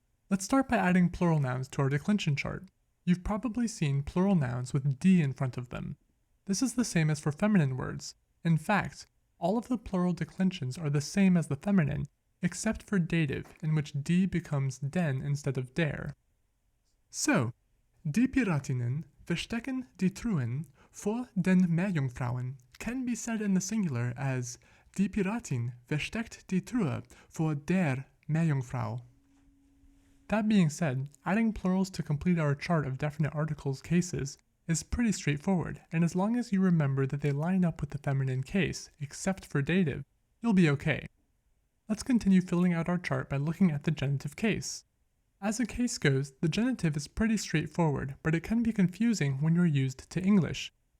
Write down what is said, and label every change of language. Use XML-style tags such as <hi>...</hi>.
<en>Let's start by adding plural nouns to our declension chart. You've probably seen plural nouns with d in front of them. This is the same as for feminine words. In fact, all of the plural declensions are the same as the feminine, except for dative, in which d becomes den instead of der.</en> <de>So, die Piratinnen verstecken die Truhen vor den Meerjungfrauen</de> <en>can be said in the singular as</en> <de>die Piratin versteckt die Truhe vor der Meerjungfrau.</de> <en>That being said, adding plurals to complete our chart of definite articles cases is pretty straightforward, and as long as you remember that they line up with the feminine case, except for dative, you'll be okay. Let's continue filling out our chart by looking at the genitive case. As a case goes, the genitive is pretty straightforward, but it can be confusing when you're used to English.</en>